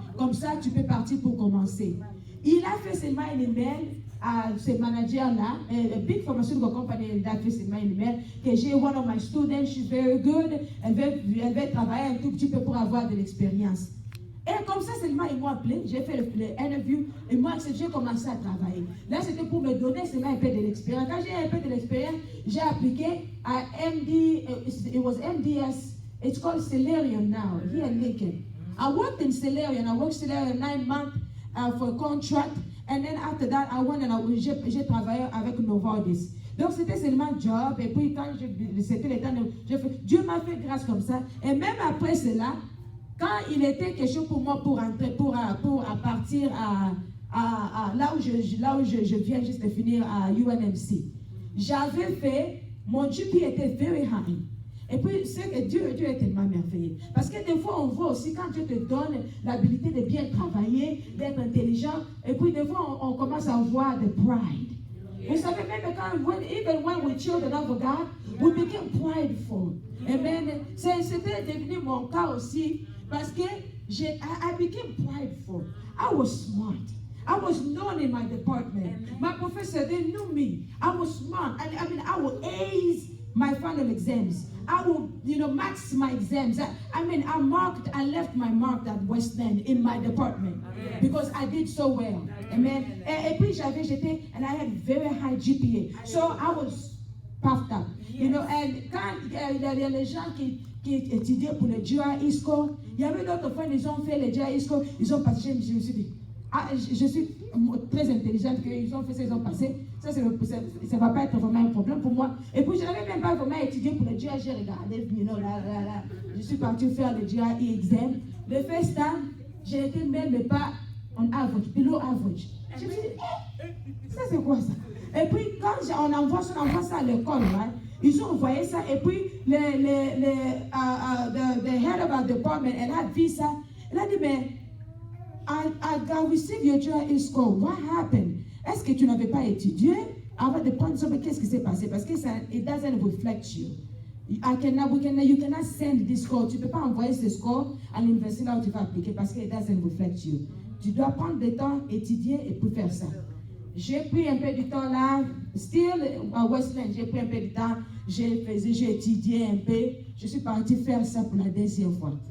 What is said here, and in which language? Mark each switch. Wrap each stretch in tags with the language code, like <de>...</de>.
<fr>Comme ça, tu peux partir pour commencer. Il a fait seulement un email à ce manager-là,</fr> <en>a big pharmaceutical company,</en> <fr>il a fait seulement un email, que j'ai</fr> <en>one of my students, she's very good,</en> <fr>elle veut travailler un tout petit peu pour avoir de l'expérience. Et comme ça, seulement ils m'ont appelé, j'ai fait l'interview, et moi, j'ai commencé à travailler. Là, c'était pour me donner seulement un peu de l'expérience. Quand j'ai un peu de l'expérience, j'ai appliqué à</fr> <en>it was MDS, it's called Celerium now, here in Lincoln. I worked in Celerium, I worked Celerium 9 months for a contract, and then after that, I went and</en> <fr>j'ai travaillé avec Novartis. Donc c'était seulement job, et puis quand c'était le temps Dieu m'a fait grâce comme ça, et même après cela, quand il était question pour moi pour entrer, pour partir là où je viens juste de finir à UNMC, j'avais fait, mon GP était</fr> <en>very high.</en> <fr>Et puis, c'est que Dieu est tellement merveilleux. Parce que des fois, on voit aussi, quand Dieu te donne l'habilité de bien travailler, d'être intelligent, et puis des fois, on commence à avoir de pride. Vous savez, même quand,</fr> <en>even when we're children of God, we became prideful. Amen.</en> <fr>C'était devenu mon cas aussi, parce que</fr> <en>I became prideful. I was smart. I was known in my department. My professor, they knew me. I was smart. I would ace my final exams. I will, max my exams. I left my mark at West End in my department because I did so well. Amen.</en> <fr>Et puis j'étais,</fr> <en>and I had very high GPA. So I was puffed up.</en> <fr>And quand il y a les gens qui étudiaient pour le GRE score, il y avait d'autres fois, ils ont fait le GRE score, ils ont passé, je me suis dit, je suis très intelligente, qu'ils ont fait ça, ils ont passé. Ça ne va pas être vraiment un problème pour moi. Et puis, je n'avais même pas vraiment étudié pour le GRE. J'ai regardé, je suis partie faire le GRE exam. Le first time, j'ai été même pas</fr> <en>on average, below average.</en> <fr>Je me suis dit, ça c'est quoi ça? Et puis, quand on envoie ça à l'école, right? Ils ont envoyé ça. Et puis,</fr> <en>the head of our department,</en> <fr>elle a vu ça. Elle a dit, mais</fr> <en>I received your GRE score. What happened?</en> <fr>Est-ce que tu n'avais pas étudié avant de prendre ça? Mais qu'est-ce qui s'est passé? Parce que ça,</fr> <en>it doesn't reflect you. You cannot send this score.</en> <fr>Tu ne peux pas envoyer ce score à l'université là où tu vas appliquer parce que</fr> <en>it doesn't reflect you.</en> <fr>Tu dois prendre du temps, étudier et puis faire ça. J'ai pris un peu du temps là, still à Westland, j'ai pris un peu du temps, j'ai étudié un peu, je suis partie faire ça pour la deuxième fois.</fr>